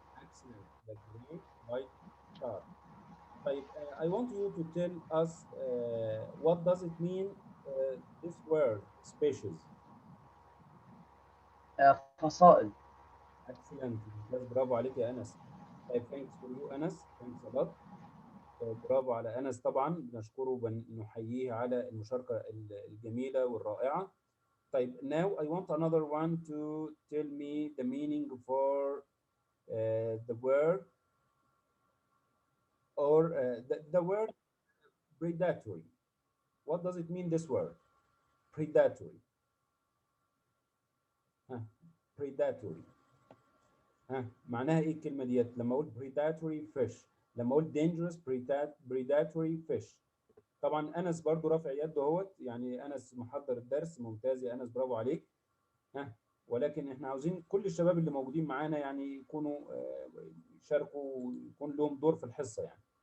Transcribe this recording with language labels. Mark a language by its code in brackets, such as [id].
[en] excellent. The great white shark. طيب, I want you to tell us what does it mean this word species. [ar] فصائل. Excellent. ممتاز. برافو عليك يا أنس. [en] طيب, thanks for you Anas. Thanks a lot. [ar] برافو على أنس طبعا، بنشكره ونحييه على المشاركة الجميلة والرائعة. [en] طيب, now I want another one to tell me the meaning for the word or the word predatory. What does it mean this word? Predatory. ها predatory. [ar] ها معناها ايه الكلمة ديت؟ لما اقول predatory fish، لما اقول [en] dangerous predatory fish. [ar] طبعا انس برضو رافع يده اهوت، يعني انس محضر الدرس. ممتاز يا انس، برافو عليك. ها ولكن احنا عاوزين كل الشباب اللي موجودين معانا يعني يكونوا يشاركوا ويكون لهم دور في الحصة يعني.